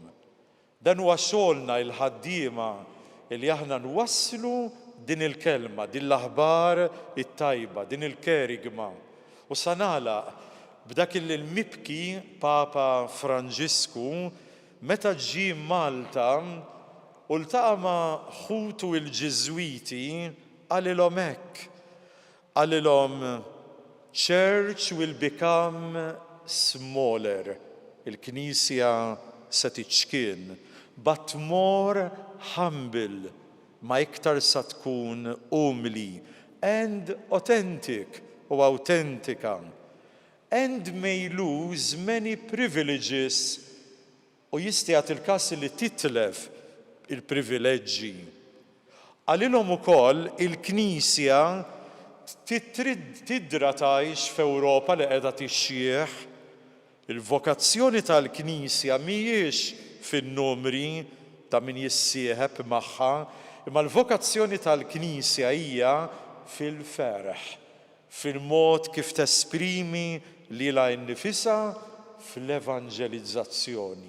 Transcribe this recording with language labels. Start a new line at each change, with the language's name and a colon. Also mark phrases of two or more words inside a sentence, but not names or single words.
Maltese: Dan huwa xogħolna il-ħaddiema li aħna nwasslu din il-kelma, din l-aħbar it-tajba, din il-kerigma. U sa nagħlaq b'dak il-mibki Papa Franġisku meta ġie Malta u ltaqa' ma' ħutu l-Ġiżwiti għalilhom hekk.
English: Għalilhom church will become smaller.
Maltese: Il-Knisja se tiċkien,
English: but more humble,
Maltese: ma iktar sa tkun umli
English: and authentic
Maltese: u autentika.
English: And may lose many privileges
Maltese: u jistijat il-kas li titlef il-privileġġi. Għalilhom ukoll il-Knisja tidra tgħix f'Ewropa li qiegħda tixjieħ. Il-vokazzjoni tal-Knisja mhijiex fin-numri ta' min jissieħeb magħha, imma l-vokazzjoni tal-Knisja hija fil-ferħ, fil-mod kif tesprimi lilha nnifisha fl-evanġelizzazzjoni.